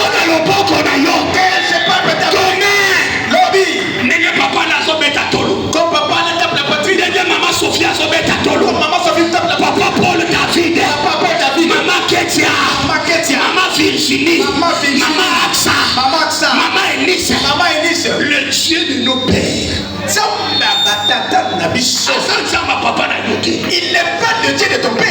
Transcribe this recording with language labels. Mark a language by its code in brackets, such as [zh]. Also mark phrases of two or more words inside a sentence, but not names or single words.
[ln] loboko na yo. Nenge papa nazo beta tolo. [fr] Comme papa ne tape la poitrine. [ln] Nenge maman Sophia zo beta tolo. [fr] Comme maman Sophie tape la poitrine. Papa Paul David. Papa David. Maman Ketia. Maman Ketia. Maman Virginie. Maman Virginie. Maman Axa. Maman Axa. Maman Elise. Maman Elise. Le Dieu de nos pères. Il n'est pas le Dieu de ton père.